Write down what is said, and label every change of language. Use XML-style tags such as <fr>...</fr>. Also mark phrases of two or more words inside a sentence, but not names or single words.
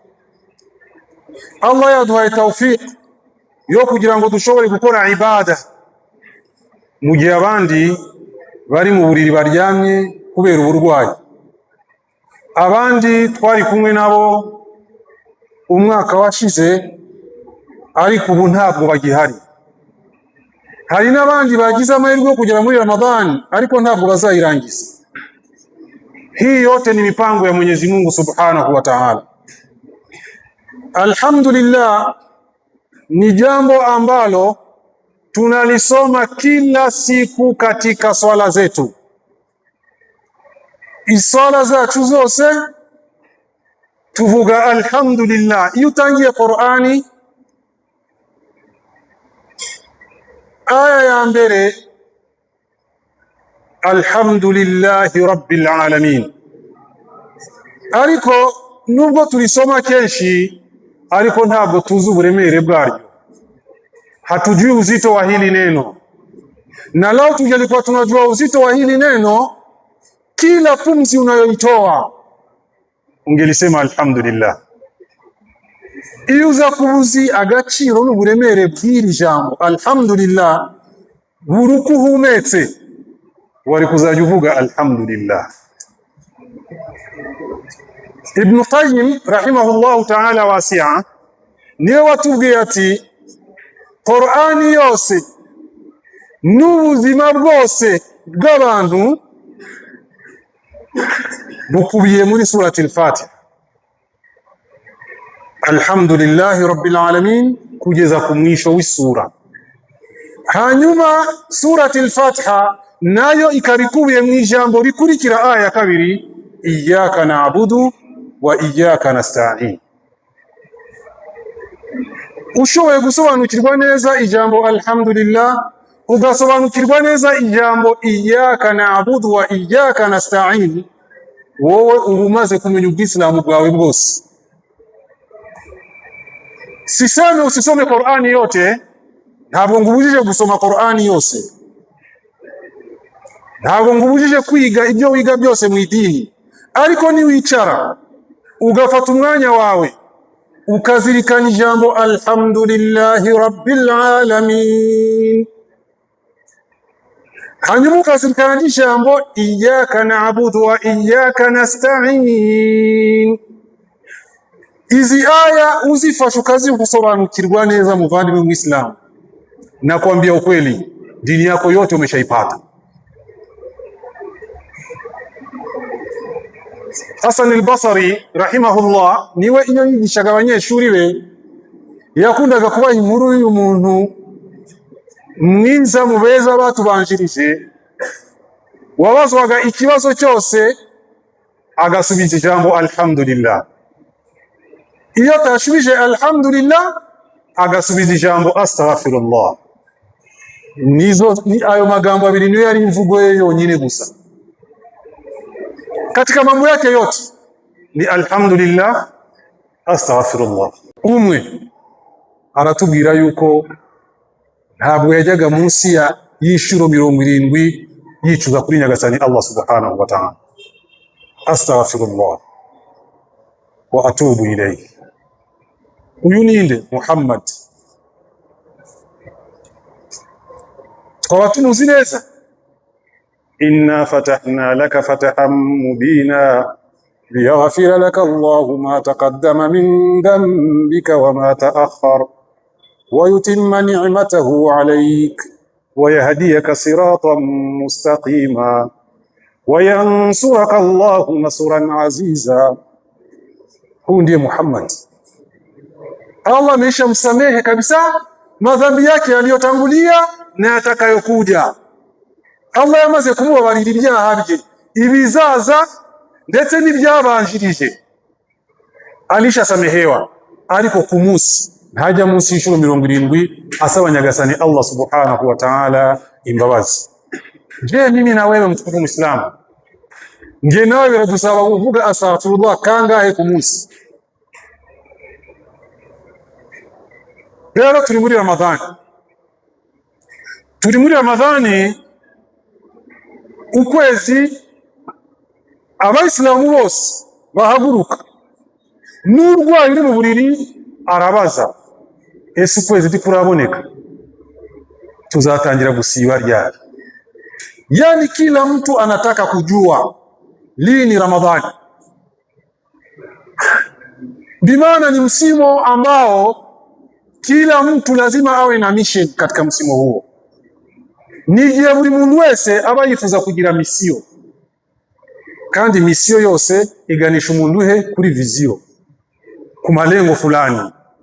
<rw>Allah yaduhaye tawfik yo kugira ngo dushobore gukora ibada mu gihe abandi bari mu buriri baryamye kubera uburwayi. Abandi twari kumwe nabo umwaka washize, ariko ubu ntabwo bagihari. Hari n'abandi bagize amahirwe yo kugera muri Ramadhani ariko ntabwo bazayirangiza.</rw> <sw>Hii yote ni mipango ya Mwenyezi Mungu</sw> <ar>سبحانه وتعالى.</ar> <sw>Alhamdulillah ni jambo ambalo tunalisoma kila siku katika swala zetu.</sw> <rw>Iswala zacu zose tuvuga alhamdulillah. Iyo utangiye Qur'ani, aya ya mbere</rw> <ar>الحمد لله رب العالمين,</ar> <rw>ariko nubwo tulisoma kenshi ariko ntabwo tuzi uburemere bwaryo,</rw> <sw>hatujui uzito wa hili neno. Na lao tungelikuwa tunajua uzito wa hili neno, kila pumzi unayoitoa ungelisema alhamdulillah.</sw> <rw>iyo uza kubuzi agaciro n'uburemere bw'iri jambo alhamdulillah buri uko uhumetse wari kuzajya uvuga alhamdulillah. Ibn Qayyim</rw> <ar>رحمه الله تعالى</ar> <rw>wasi'a niwe watubwiye ati Qur'ani yose n'ubuzima bwose bw'abantu bukubiye muri surati al-Fatiha,</rw> <ar>الحمد لله رب العالمين</ar> <rw>kugeza ku mwisho w'isura. Hanyuma surati al-Fatiha nayo ikabikubiye mu ijambo rikurikira aya kabiri,</rw> <ar>إياك نعبد وإياك نستعين.</ar> <rw>Ushoboye gusobanukirwa neza ijambo alhamdulillah, ugasobanukirwa neza ijambo</rw> <ar>إياك نعبد وإياك نستعين,</ar> <rw>wowe urumaze kumenya ubw'islamu bwawe bwose.</rw> <sw>Siseme usisome Qur'ani yote,</sw> <rw>ntabwo ngubujije gusoma Qur'ani yose, ntabwo ngubujije kwiga ibyo wiga byose mu idini, ariko ni wicara ugafata umwanya wawe ukazirikana ijambo</rw> <ar>الحمد لله رب العالمين,</ar> <rw>hanyuma ukazirikana ijambo</rw> <ar>إياك نعبد وإياك نستعين.</ar> <rw>Izi aya uzifasha ukazisobanukirwa neza, muvandimwe muislamu,</rw> <sw>na kuambia ukweli dini yako yote umeshaipata.</sw> <rw>Hasan al-Basri rahimahullah niwe iyo yigishaga abanyeshuri be yakundaga kubaha inkuru y'umuntu mwiza mu beza batubanjirije, wabazwaga ikibazo cyose agasubiza ijambo alhamdulillah. Iyo atashubije alhamdulillah agasubiza ijambo astaghfirullah. Ni ayo magambo abiri niyo yari imvugo ye yonyine gusa.</rw> <sw>Katika mambo yake yote ni</sw> <ar>الحمد لله أستغفر الله.</ar> <rw>Umwe aratubwira yuko ntabwo yajyaga munsi ya y'inshuro 70 yicuza kuri nyagasani Allah</rw> <ar>سبحانه وتعالى, أستغفر الله وأتوب إليه.</ar> <rw>Uyu ninde? Muhammad. Twaba tumuzi neza.</rw> <ar>إنا فتحنا لك فتحا مبينا ليغفر لك الله ما تقدم من ذنبك وما تأخر ويتم نعمته عليك ويهديك صراطا مستقيما وينصرك الله نصرا عزيزا.</ar> <sw>Huyu ndiye Muhammad. Allah ameshamsamehe kabisa madhambi yake yaliyotangulia na yatakayokuja.</sw> <rw>Allah yamaze kumubabarira ibyaha bye ibizaza ndetse n'ibyabanjirije, alishasamehewa. Ariko ku munsi ntajya munsi y'inshuro 70 asaba nyagasani Allah</rw> <ar>سبحانه وتعالى</ar> <rw>imbabazi.</rw> <sw>Je, mimi na wewe mtukufu Muislamu,</sw> <rw>nge nawe biradusaba kuvuga astaghfirullah kangahe ku munsi? Rero turi muri Ramadhani, ukwezi abayisilamu bose bahaguruka, n'urwaye uri mu buriri arabaza, ese ukwezi ndikuraboneka, tuzatangira gusiba ryari?</rw> <sw>Yani kila mtu anataka kujua lini Ramadhani. Bimaana ni msimu ambao kila mtu lazima awe na mission katika msimu huo.</sw> <rw>Nigiye buri muntu wese aba yifuza kugira misiyo, kandi misiyo yose iganisha umuntu he kuri viziyo, ku malengo fulani.</rw>